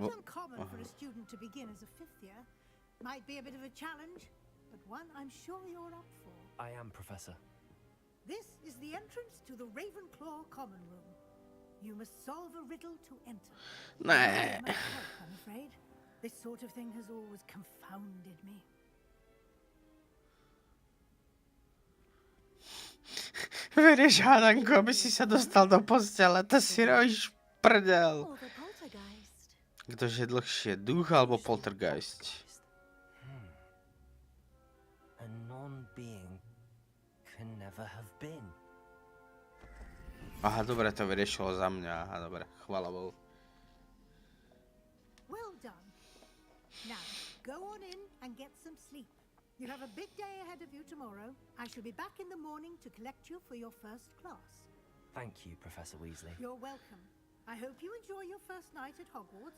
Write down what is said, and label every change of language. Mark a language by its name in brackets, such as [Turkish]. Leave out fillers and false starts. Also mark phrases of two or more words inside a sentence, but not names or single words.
[English] quite uncommon for a student to begin as a fifth year. Might be a bit of a challenge, but one I'm sure you're up for. I am, Professor. This is the entrance to the Ravenclaw common room. You must solve a riddle to enter. [Slovak] Ne. [English] It might help, I'm afraid. This sort of thing has always confounded me. [Slovak] Verieš, hádanku, aby si sa dostal do postele, to si robíš prdel. [English] Or the poltergeist. [Slovak] Ktože je dlhšie, duch alebo poltergeist? [English] A non-being can never have been. [Slovak] Aha, dobre, to vyriešilo za mňa, aha, dobre, chvála Bohu. [English] Well done. Now, go on in and get some sleep. You have a big day ahead of you tomorrow. I shall be back in the morning to collect you for your first class. Thank you, Professor Weasley. You're welcome. I hope you enjoy your first night at Hogwarts.